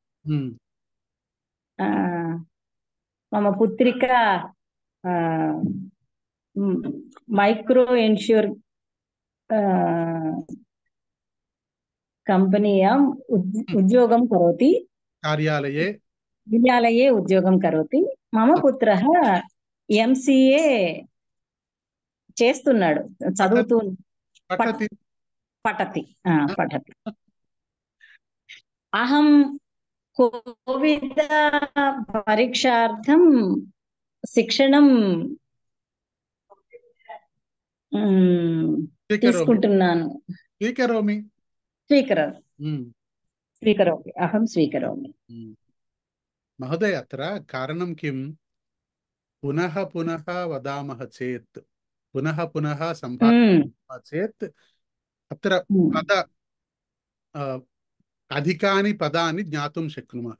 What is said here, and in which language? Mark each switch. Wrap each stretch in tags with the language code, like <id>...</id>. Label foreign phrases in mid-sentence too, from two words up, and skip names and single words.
<sa>मम पुत्रिका माइक्रो इन्श्योर कंपनीयाम् उद्योगं करोति। कार्यालये उद्योगं करोति। मम पुत्रः MCA</sa> <te>చేస్తున్నాడు, చదువుతూ</te> <sa>పఠతి। అహం కోవిడ్ పరీక్షార్థం శిక్షణం తీసుకుంటున్నాను। అహం స్వీకరోమి। महोदय, अत्र कारणं किं? पुनः पुनः वदामः चेत्, पुनः पुनः सम्भाषणं चेत् अत्र अधिकानि पदानि ज्ञातुं शक्नुमः।</sa>